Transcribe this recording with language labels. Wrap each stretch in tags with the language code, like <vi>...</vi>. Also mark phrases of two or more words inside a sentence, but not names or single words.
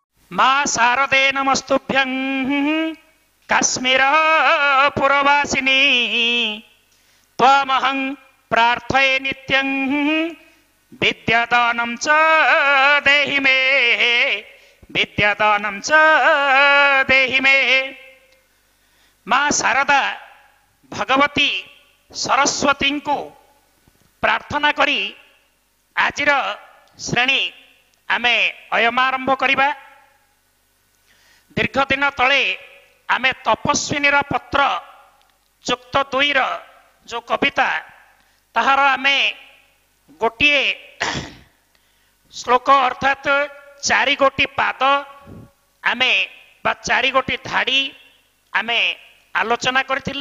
<sa>मा शारदे नमस्तुभ्यं काश्मीर पुरवासिनी त्वामहं प्रार्थये नित्यं विद्यादानं च देहि मे विद्यादानं च देहि मे।</sa> <or>ମାଁ ଶାରଦା ଭଗବତୀ ସରସ୍ୱତୀ କୁ ପ୍ରାର୍ଥନା କରି ଆଜିର ଶ୍ରେଣୀ ଆମେ ଅୟମାରମ୍ଭ କରିବା। ଦୀର୍ଘ ଦିନ ତଳେ ଆମେ ତପସ୍ୱିନୀ ପତ୍ର ଯୁକ୍ତ 2 ଯୋ କବିତା ତାହାର ଆମେ ଗୋଟିଏ ଶ୍ଳୋକ ଅର୍ଥାତ 4 ଗୋଟି ପାଦ ଆମେ ବା 4 ଗୋଟି ଧାଡ଼ି ଆମେ ଆଲୋଚନା କରଥିଲେ।</or>